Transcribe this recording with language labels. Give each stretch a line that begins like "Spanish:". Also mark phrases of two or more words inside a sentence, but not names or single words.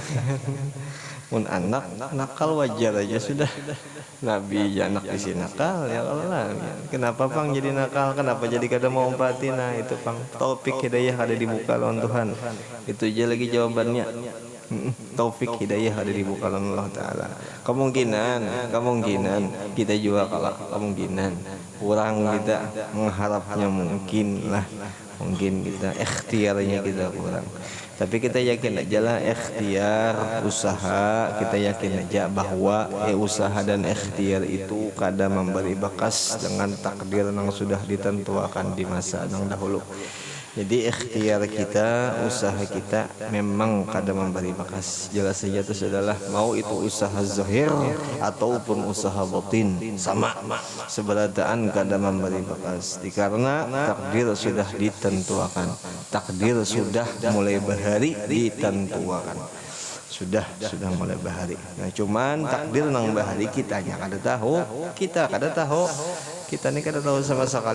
Banjar: Mun anak nakal wajar aja sudah. Nabi ya anak isi nakal ya Allah. Kenapa Pang jadi nakal? Kenapa jadi kada mau umpati? Nah itu Pang taufik hidayah ada dibuka lawan Tuhan. Itu aja lagi jawabannya. Taufik hidayah ada dibuka lawan Allah Ta'ala.
Indonesian: Kemungkinan kita juga kalau kemungkinan kurang kita mengharapnya mungkin kita ikhtiarnya kita kurang. Tapi kita yakin aja lah ikhtiar usaha, kita yakin aja bahwa usaha dan ikhtiar itu kadang memberi bekas dengan takdir yang sudah ditentukan di masa yang dahulu. Jadi ikhtiar kita, usaha kita memang kadang memberi bekas. Jelas saja itu adalah mau itu usaha zahir ataupun usaha batin sama seberataan kadang memberi bekas. Karena takdir sudah ditentukan. Takdir sudah mulai bahari ditentukan. Sudah mulai bahari.
Banjar: Nah cuman takdir nang bahari kitanya kada tahu, kita ni kada tahu sama sekali.